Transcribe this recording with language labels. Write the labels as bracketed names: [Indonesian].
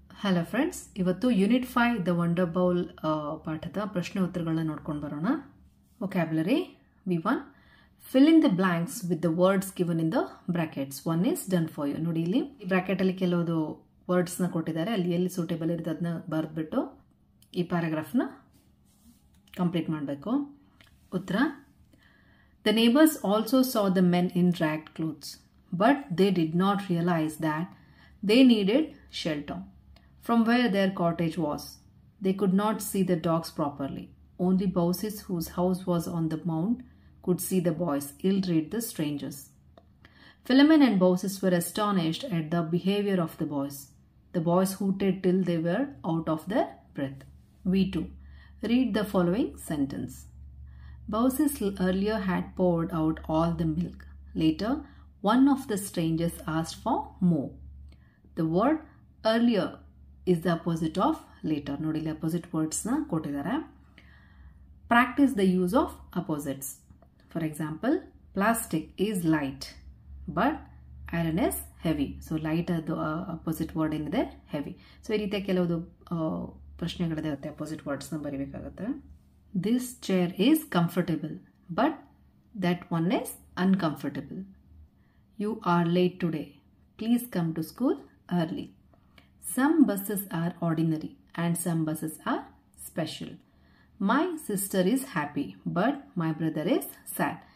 [English] Hello friends, [Kannada] ಇವತ್ತು unit 5 the wonder bowl ಪಾಠದ ಪ್ರಶ್ನೆ ಉತ್ತರಗಳನ್ನ ನೋಡ್ಕೊಂಡು ಬರೋಣ. [English] Vocabulary V1 fill in the blanks with the words given in the brackets. One is done for you. [Kannada] ನೋಡಿ ಇಲ್ಲಿ ಈ ಬ್ರಾಕೆಟ್ ಅಲ್ಲಿ ಕೆಲವು ವರ್ಡ್ಸ್ ನ ಕೊಟ್ಟಿದ್ದಾರೆ, ಅಲ್ಲಿ ಎಲ್ಲಿ ಸೂಟೇಬಲ್ ಇರುತ್ತೆ ಅದನ್ನ ಬರೆದ್ಬಿಟ್ಟು ಈ ಪ್ಯಾರಾಗ್ರಾಫ್ ನ ಕಂಪ್ಲೀಟ್ ಮಾಡಬೇಕು. [English] ಉತ್ತರ The neighbors also saw the men in ragged clothes, but they did not realize that they needed shelter from where their cottage was. They could not see the dogs properly. Only Baucis, whose house was on the mound, could see the boys ill-treat the strangers. Philemon and Baucis were astonished at the behavior of the boys. The boys hooted till they were out of their breath. V2. Read the following sentence. Baucis earlier had poured out all the milk. Later, one of the strangers asked for more. The word earlier is the opposite of later. [Kannada] ನೋಡಿ ಇಲ್ಲಿ opposite words ನ ಕೊಟ್ಟಿದ್ದಾರೆ. [English] Practice the use of opposites. For example, plastic is light, but iron is heavy. So light ಅದು opposite word ಏನಿದೆ heavy. [Kannada] So ಈ ರೀತಿಯ ಕೆಲವು ಪ್ರಶ್ನೆಗಳಿರುತ್ತೆ, [English] opposite words [Kannada] ನ ಬರಿಬೇಕಾಗುತ್ತೆ. [English] This chair is comfortable, but that one is uncomfortable. You are late today. Please come to school early. Some buses are ordinary and some buses are special. My sister is happy, but my brother is sad.